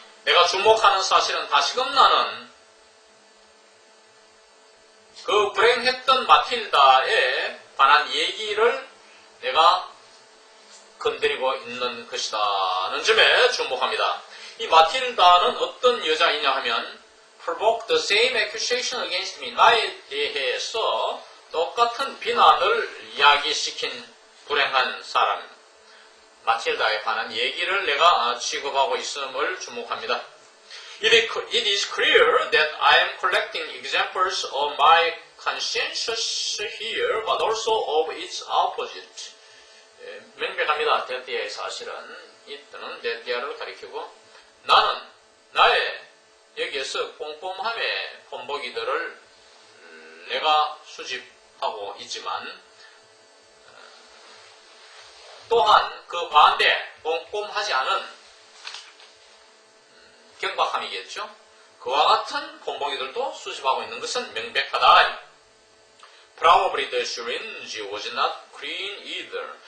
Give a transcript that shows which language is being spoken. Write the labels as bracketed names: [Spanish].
[Korean] 내가 주목하는 사실은 다시금 나는 그 불행했던 마틸다에 관한 얘기를 내가 건드리고 있는 것이다는 점에 주목합니다. 이 마틸다는 어떤 여자이냐 하면 [English] provoke the same accusation against me. [Korean] 나에 대해서 똑같은 비난을 야기시킨 불행한 사람. 마틸다에 관한 얘기를 내가 취급하고 있음을 주목합니다. [English] It is clear that I am collecting examples of my conscience here, but also of its opposite. [Korean] 명백합니다. 데띠아의 사실은 이때는 데띠아를 가리키고 나는 나의 여기에서 꼼꼼함의 본보기들을 내가 수집하고 있지만 또한 그 반대 꼼꼼하지 않은 경박함이겠죠. 그와 같은 본보기들도 수집하고 있는 것은 명백하다. [English] Probably the syringe was not clean either.